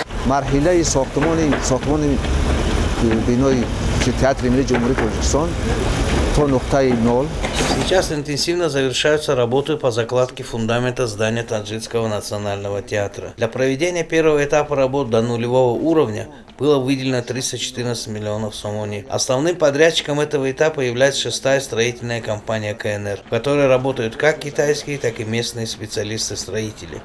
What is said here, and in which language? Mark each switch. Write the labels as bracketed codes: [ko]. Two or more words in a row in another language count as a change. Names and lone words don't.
[tg] марҳилаи сохтмони бинои театри миллии ҷумҳурии Тоҷикистон то нуқтаи нол. [ru] Сейчас интенсивно завершаются работы по закладке фундамента здания Таджикского национального театра. Для проведения первого этапа работ до нулевого уровня было выделено 314 миллионов сомони. Основным подрядчиком этого этапа является 6-я строительная компания КНР, в которой работают как китайские, так и местные специалисты-строители.